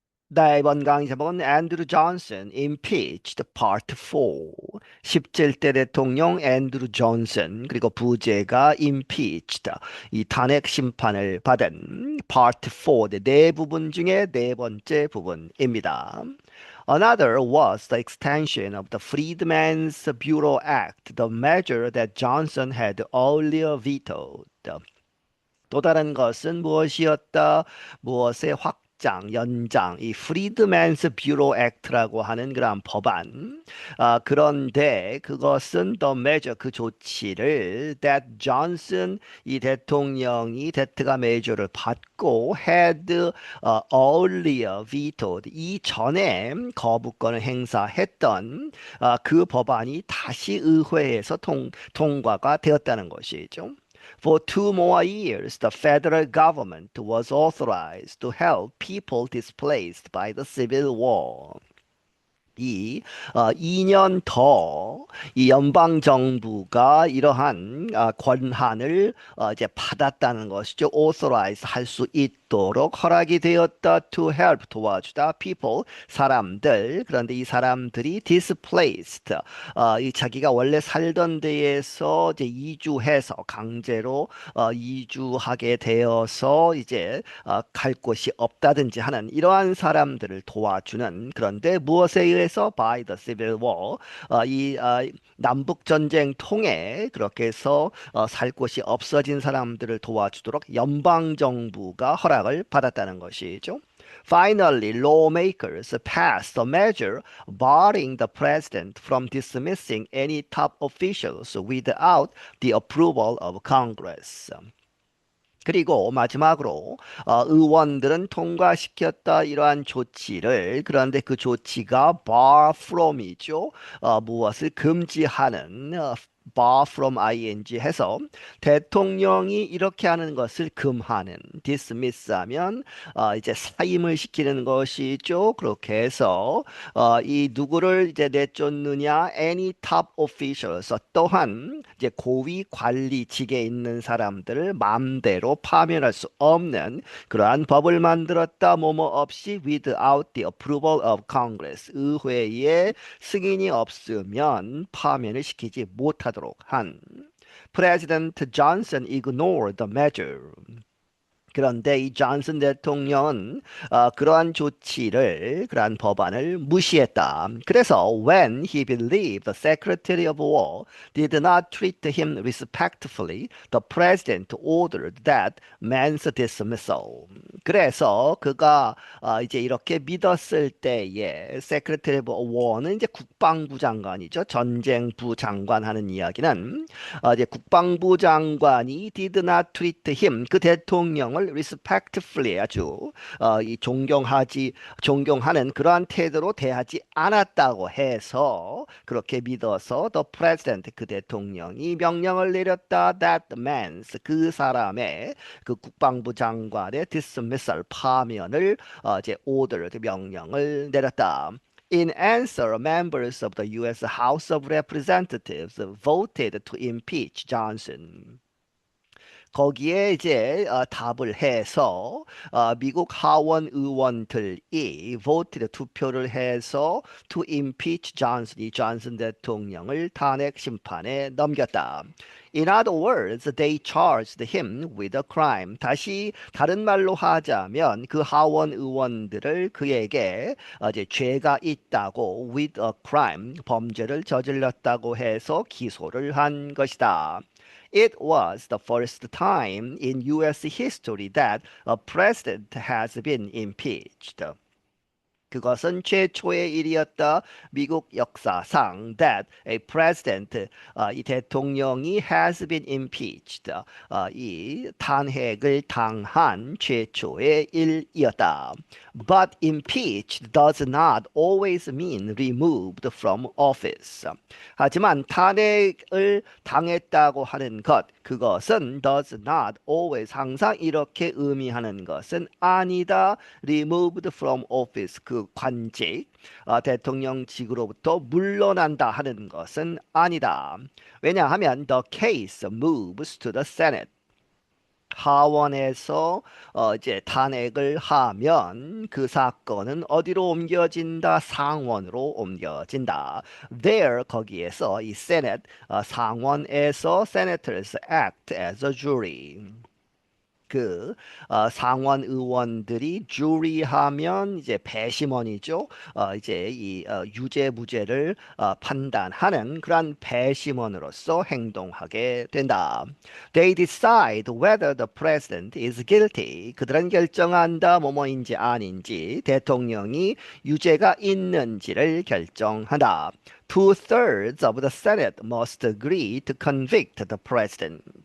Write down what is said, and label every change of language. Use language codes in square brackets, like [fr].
[ko] 네, 이번 강의 제목은 앤드루 존슨 [en] impeached part 4. [ko] 17대 대통령 앤드루 존슨 그리고 부제가 impeached 이 탄핵 심판을 받은 part 4 네 부분 중에 네 번째 부분입니다. [en] Another was the extension of the Freedmen's Bureau Act, the measure that Johnson had earlier vetoed. [ko] 또 다른 것은 무엇이었다? 무엇의 확장, 연장, 이 프리드맨스 뷰로 액트라고 하는 그러한 법안. 그런데 그것은 [en] the measure, [ko] 그 조치를 [en] that Johnson, [ko] 이 대통령이 데트가 메이저를 받고 [en] had earlier vetoed, [ko] 이전에 거부권을 행사했던 그 법안이 다시 의회에서 통과가 되었다는 것이죠. [en] For 2 more years, the federal government was authorized to help people displaced by the civil war. [ko] 2년 더 이 연방 정부가 이러한 권한을 이제 받았다는 것이죠. authorize 할 수 있도록 허락이 되었다. [en] to help 도와주다. [ko] people 사람들 그런데 이 사람들이 displaced 이 자기가 원래 살던 데에서 이제 이주해서 강제로 이주하게 되어서 이제 갈 곳이 없다든지 하는 이러한 사람들을 도와주는 그런데 무엇에 의해서 [en] by the civil war [ko] 이 남북 전쟁 통해 그렇게 해서 살 곳이 없어진 사람들을 도와주도록 연방 정부가 허락을 받았다는 것이죠. [en] Finally, lawmakers passed a measure barring the president from dismissing any top officials without the approval of Congress. [ko] 그리고 마지막으로 의원들은 통과시켰다 이러한 조치를 그런데 그 조치가 bar from이죠. 무엇을 금지하는 bar from ing 해서 대통령이 이렇게 하는 것을 금하는 dismiss하면 이제 사임을 시키는 것이죠. 그렇게 해서 이 누구를 이제 내쫓느냐 [en] any top officials [ko] 또한 이제 고위 관리직에 있는 사람들을 마음대로 파면할 수 없는 그러한 법을 만들었다. 뭐뭐 없이 [en] without the approval of Congress [ko] 의회의 승인이 없으면 파면을 시키지 못하도록 한 [en] President Johnson ignored the measure. [ko] 그런데 이 존슨 대통령은 그러한 조치를 그러한 법안을 무시했다. [en] 그래서 when he believed the Secretary of War did not treat him respectfully, the President ordered that man's dismissal. [ko] 그래서 그가 이제 이렇게 믿었을 때에 Secretary of War는 이제 국방부 장관이죠. 전쟁부 장관 하는 이야기는 이제 국방부 장관이 [en] did not treat him [ko] 그 대통령을 respectfully 아주 이 존경하는 그러한 태도로 대하지 않았다고 해서 그렇게 믿어서 [en] the president [ko] 그 대통령이 명령을 내렸다 [en] that man's [ko] 그 사람의 그 국방부 장관의 dismissal 파면을 이제 order 명령을 내렸다. [en] In answer, members of the U.S. House of Representatives voted to impeach Johnson. [ko] 거기에 이제 답을 해서 미국 하원 의원들이 voted 투표를 해서 [en] to impeach Johnson, [ko] 이 존슨 대통령을 탄핵 심판에 넘겼다. [en] In other words, they charged him with a crime. [ko] 다시 다른 말로 하자면 그 하원 의원들을 그에게 이제 죄가 있다고 [en] with a crime, [ko] 범죄를 저질렀다고 해서 기소를 한 것이다. [en] It was the first time in U.S. history that a president has been impeached. [ko] 그것은 최초의 일이었다. 미국 역사상 [en] that a president [ko] 이 대통령이 [en] has been impeached [ko] 이 탄핵을 당한 최초의 일이었다. [en] But impeached does not always mean removed from office. [ko] 하지만 탄핵을 당했다고 하는 것 그것은 [en] does not always [ko] 항상 이렇게 의미하는 것은 아니다. [en] removed from office [ko] 그 관직 대통령직으로부터 물러난다 하는 것은 아니다. 왜냐하면 [en] the case moves to the Senate. [ko] 하원에서 이제 탄핵을 하면 그 사건은 어디로 옮겨진다? 상원으로 옮겨진다. [en] There [ko] 거기에서 이 [en] Senate [ko] 상원에서 [en] senators act as a jury. [ko] 그 상원 의원들이 주리하면 이제 배심원이죠. 이제 이 유죄 무죄를 판단하는 그러한 배심원으로서 행동하게 된다. [en] They decide whether the president is guilty. [ko] 그들은 결정한다 뭐뭐인지 아닌지 대통령이 유죄가 있는지를 결정한다. [en] Two-thirds of the Senate must agree to convict the president.